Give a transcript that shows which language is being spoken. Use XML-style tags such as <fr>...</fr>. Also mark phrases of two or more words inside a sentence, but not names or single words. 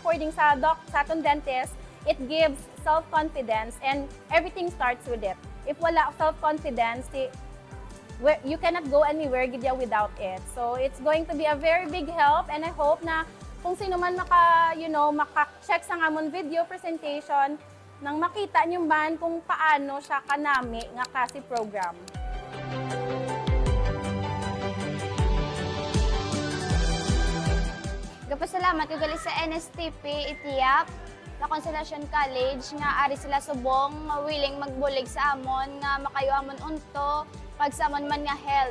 <en>According sa aton dentist, it gives self-confidence and everything starts with it. If</en> <hil>wala</hil> <en>self-confidence, you cannot go anywhere gid without it. So it's going to be a very big help and I hope</en> <hil>na kung sino man maka-check sa amon</hil> <en>video presentation</en> <hil>nang makita niyo man kung paano siya kanami nga kasi program. Gapasalamat ko gali sa NSTP Itiap, na Constellation College nga ari sila subong willing magbulig sa amon nga makayo amon unto pag sa amon man nga health.</hil>